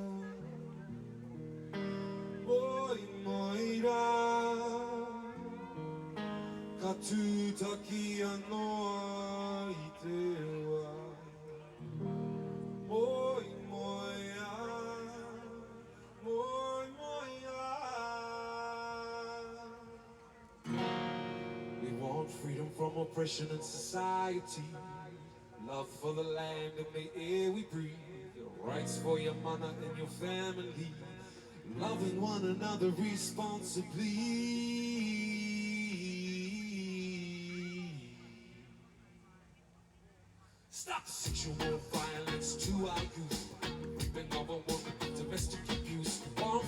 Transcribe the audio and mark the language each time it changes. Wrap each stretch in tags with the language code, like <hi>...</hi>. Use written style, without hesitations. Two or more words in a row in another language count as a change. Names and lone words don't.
<mi>Moi moi rā Ka tūtaki anoa i te ua Moi moi rā Moi moi rā</mi> <en>We want freedom from oppression and society Love for the land and the air we breathe Rights for your mana and your family Loving one another responsibly Stop sexual violence to our youth Raping of a woman, domestic abuse Want</en>